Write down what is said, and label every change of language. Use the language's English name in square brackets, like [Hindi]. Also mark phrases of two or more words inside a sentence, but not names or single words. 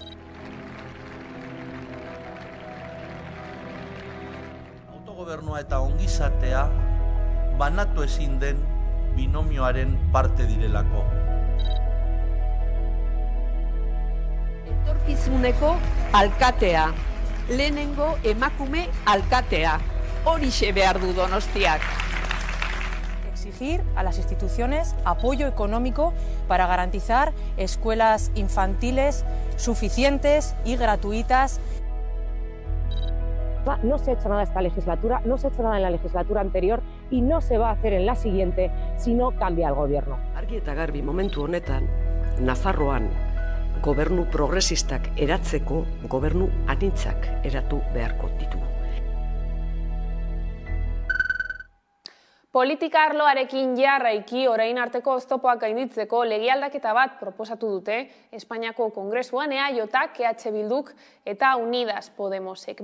[Basque] Autogobernua eta ongizatea banatu ezin den binomioaren parte direlako. Etorkizuneko alkatea. Lehenengo emakume alkatea. Horixe behar du Donostiak. [Spanish] Exigir a las instituciones apoyo económico para garantizar escuelas infantiles suficientes y gratuitas. No se ha hecho nada esta legislatura, no se ha hecho nada en la legislatura anterior y no se va a hacer en la siguiente si no cambia el gobierno. [Basque] Argi eta garbi momentu honetan, Nafarroan gobernu progresistak eratzeko gobernu anitzak eratu beharko ditugu. Politika arloarekin jarraiki orain arteko oztopoak gainditzeko lege aldaketa bat proposatu dute Espainiako Kongresuan EAJak, EH Bilduk eta Unidas Podemosek.